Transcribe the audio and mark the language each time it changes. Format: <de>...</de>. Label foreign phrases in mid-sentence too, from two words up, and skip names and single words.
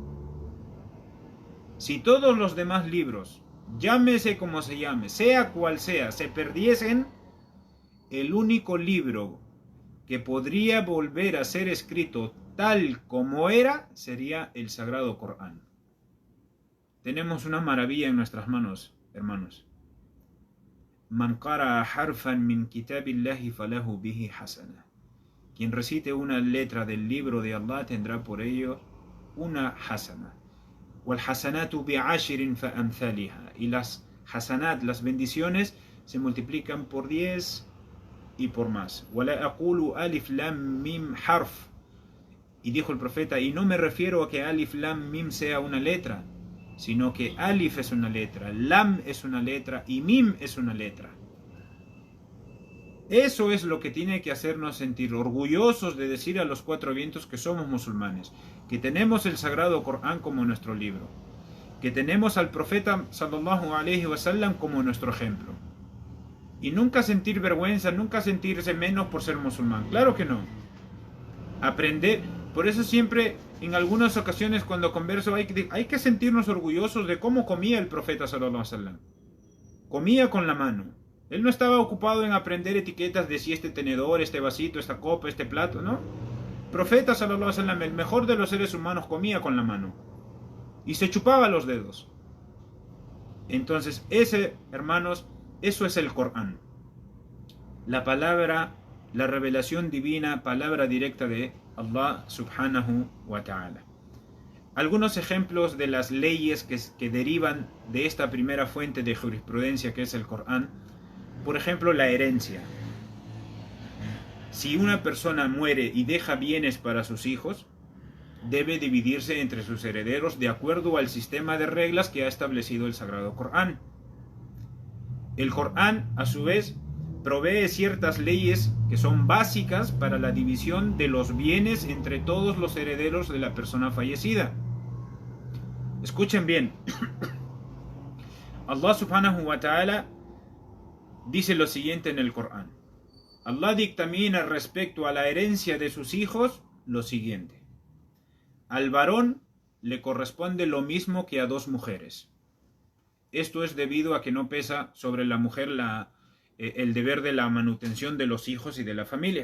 <es>Si todos los demás libros, llámese como se llame, sea cual sea, se perdiesen, el único libro que podría volver a ser escrito tal como era sería el Sagrado Corán. Tenemos una maravilla en nuestras manos, hermanos.</es> <ar>من قرأ حرفا من كتاب الله فله به حسنة.</ar> <es>Quien recite una letra del libro de Allah tendrá por ello una hasana.</es> <ar>والحسنة بعشر فأمثالها.</ar> <es>Y las hasanat, las bendiciones, se multiplican por 10 y por más.</es> <ar>ولا أقول ألف لام ميم حرف.</ar> <es>Y dijo el profeta, y no me refiero a que</es> <ar>ألف لام ميم</ar> <es>sea una letra, sino que alif es una letra, lam es una letra y mim es una letra. Eso es lo que tiene que hacernos sentir orgullosos de decir a los cuatro vientos que somos musulmanes, que tenemos el Sagrado Corán como nuestro libro, que tenemos al profeta</es> <ar>صلى الله عليه وسلم</ar> <es>como nuestro ejemplo. Y nunca sentir vergüenza, nunca sentirse menos por ser musulmán. Claro que no. Aprender. Por eso siempre, en algunas ocasiones cuando converso, hay que sentirnos orgullosos de cómo comía el profeta</es> <ar>صلى الله عليه وسلم.</ar> <es>Comía con la mano. Él no estaba ocupado en aprender etiquetas de si este tenedor, este vasito, esta copa, este plato, ¿no? El profeta</es> <ar>صلى الله عليه وسلم,</ar> <es>el mejor de los seres humanos, comía con la mano. Y se chupaba los dedos. Entonces, hermanos, eso es el Corán. La palabra, la revelación divina, palabra directa de Allah</es> <ar>سبحانه وتعالى.</ar> <es>Algunos ejemplos de las leyes que derivan de esta primera fuente de jurisprudencia que es el Corán. Por ejemplo, la herencia. Si una persona muere y deja bienes para sus hijos, debe dividirse entre sus herederos de acuerdo al sistema de reglas que ha establecido el Sagrado Corán. El Corán, a su vez, provee ciertas leyes que son básicas para la división de los bienes entre todos los herederos de la persona fallecida. Escuchen bien. Allah</es> <ar>سبحانه وتعالى</ar> <es>dice lo siguiente en el Corán. Allah dictamina respecto a la herencia de sus hijos lo siguiente. Al varón le corresponde lo mismo que a dos mujeres. Esto es debido a que no pesa sobre la mujer el deber de la manutención de los hijos y de la familia.</es>